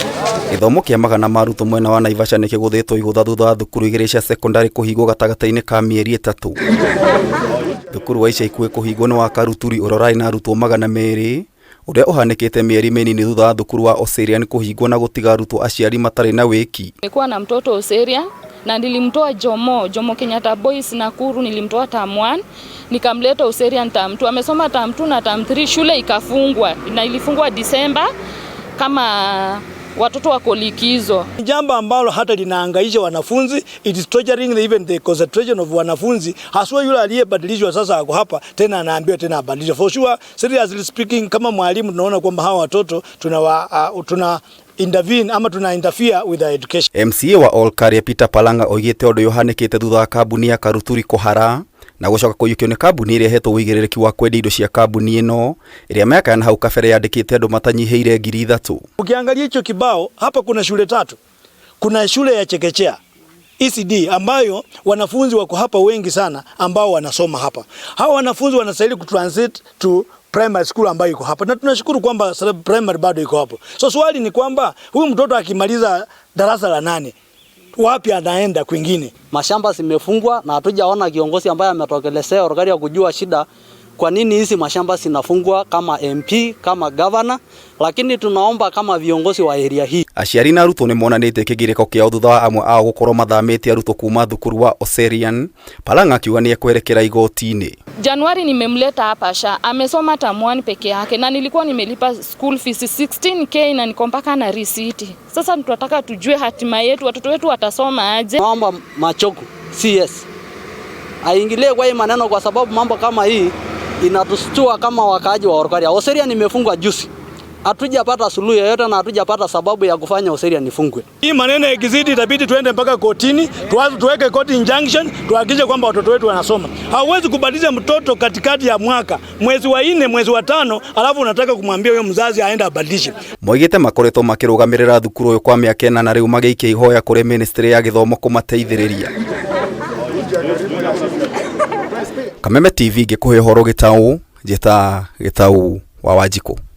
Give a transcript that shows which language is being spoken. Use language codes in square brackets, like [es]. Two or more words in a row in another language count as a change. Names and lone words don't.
[ki] Githomo kia magana maruto mwena wa Naivasha nĩ kĩgũthĩtwo igũtha thutha wa thukuru igĩrĩ cia secondary kũhingwo gatagatĩ-inĩ ka mĩeri 3. Thukuru wa ica ikuhĩ kũhingwo nĩ wa Karuturi ũrorarĩ na arutwo 200 ũrĩa ũhanĩkĩte mĩeri mĩnini thutha wa thukuru wa Oserian kũhingwo na gũtiga arutwo aciari matarĩ na wĩki. [sw] Nilikuwa na mtoto Oserian na nilimtoa Jomo Kenyatta Boys Nakuru, nilimtoa term 1 nikamleta Oserian term 2. Amesoma term 2 na term 3, shule ikafungwa na ilifungwa Disemba kama watoto wako likizo. Jambo ambalo hata linahangaisha wanafunzi, [en] it is torturing even the concentration of wanafunzi. [sw] Haswa yule aliyebadilishwa sasa ako hapa tena anaambiwa tena abadilishwe. [en] For sure, seriously speaking, [sw] kama mwalimu tunaona kwamba hawa watoto tuna intervene ama tuna [en] interfere with their education. [ki] MCA wa Olkaria Peter Palanga oigĩte ũndũ yohanĩkĩte thutha wa kambuni ya Karuturi kũhara na gũcoka kũiyũkio nĩ kambuni ĩrĩa ĩhetwo wĩigĩrĩrĩki wa kwendia indo cia kambuni ĩno ĩrĩa mĩaka na hau kabere yandĩkĩte andũ matanyihĩire 3,000. [sw] Ukiangalia hicho kibao hapa kuna shule 3. Kuna shule ya chekechea ECD ambayo wanafunzi wako hapa wengi sana ambao wanasoma hapa. Hawa wanafunzi wanastahili kutransit [en] to primary school [sw] ambayo iko hapa, na tunashukuru kwamba primary bado iko hapo. So swali ni kwamba huyu mtoto akimaliza darasa la 8 wapi anaenda kwingine? Mashamba zimefungwa na hatujaona kiongozi ambaye ametokelezea Olkaria kujua shida kwa nini hizi mashamba zinafungwa kama MP, kama governor, lakini tunaomba kama viongozi wa area hii. [ki] Aciari na arutwo nĩ monanĩte kĩgirĩko kĩao thutha wa amwe ao gũkorwo mathamĩte arutwo kuma thukuru wa Oserian. Palanga akiuga nĩ ekwerekera igoti-inĩ. [sw] Januari nimemleta hapa SHA, amesoma term 1 peke yake na nilikuwa nimelipa [en] school fees [sw] 16k na niko mpaka na receipt. Sasa tunataka tujue hatima yetu, watoto wetu watasoma aje? Naomba Machogu CS aingilie kwa hii maneno, kwa sababu mambo kama hii inatustua kama wakaaji wa Olkaria. Oserian imefungwa juzi, hatujapata suluhu yoyote na hatujapata sababu ya kufanya Oserian ifungwe. Hii maneno ikizidi itabidi tuende mpaka kotini, tuweke [en] court injunction, [sw] tuhakikishe kwamba watoto wetu wanasoma. Hauwezi kubadilisha mtoto katikati ya mwaka, mwezi wa 4, mwezi wa 5, alafu unataka kumwambia wewe mzazi aende abadilishe. [ki] Moigĩte makoretwo makĩrũgamĩrĩra thukuru ũyũ kwa mĩaka 4 na rĩu magĩikia ihoya kũrĩ ministry ya gĩthomo kũmateithĩrĩria. Kameme TV ngĩkũhe ũhoro Gĩtaũ, njĩta Gĩtaũ wa Wanjikũ.